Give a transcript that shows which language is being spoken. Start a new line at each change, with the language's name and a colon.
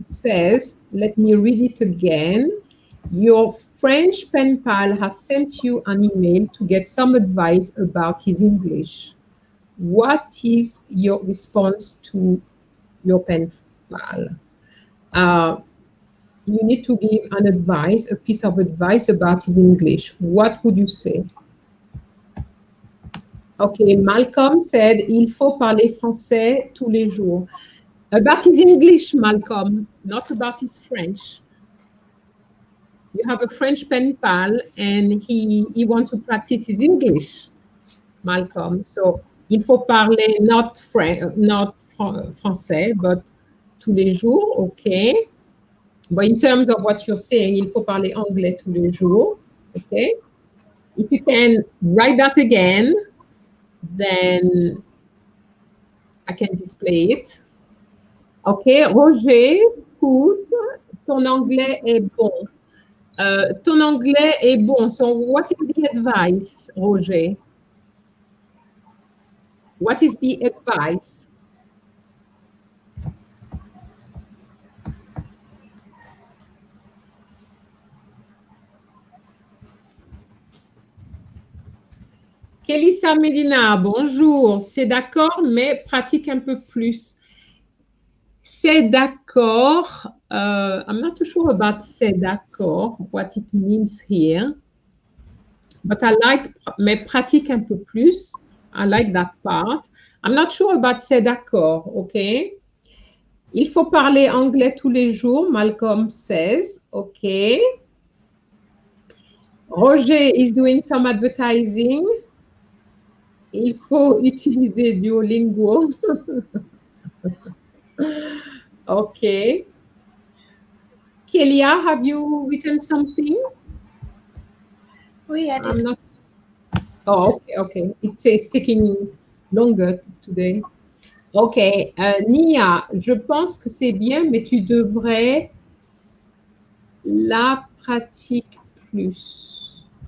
English: It says, let me read it again. Your French pen pal has sent you an email to get some advice about his English. What is your response to your pen pal? You need to give an advice, a piece of advice about his English. What would you say? Okay, Malcolm said,
French: il faut parler français tous les jours.
English: About his English, Malcolm, not about his French. You have a French pen pal and he wants to practice his English, Malcolm. So,
French: il faut parler
English: not français, but
French: tous les jours,
English: okay. But in terms of what you're saying,
French: il faut parler anglais tous les jours,
English: okay. If you can write that again, then I can display it.
French: Okay, Roger, écoute, ton anglais est bon. Ton anglais est bon.
English: So what is the advice, Roger? What is the advice?
French: Kelissa Medina, bonjour. C'est d'accord, mais pratique un peu plus. C'est d'accord.
English: I'm not too sure about
French: c'est d'accord,
English: what it means here. But I like,
French: mais pratique un peu plus.
English: I like that part. I'm not sure about
French: c'est d'accord,
English: okay?
French: Il faut parler anglais tous les jours,
English: Malcolm says, okay. Roger is doing some advertising.
French: Il faut utiliser Duolingo.
English: Okay. Kalea, have you written something? Oui, I did. Oh, okay. It's taking longer today. Okay.
French: Nia, je pense que c'est bien, mais tu devrais la pratiquer plus.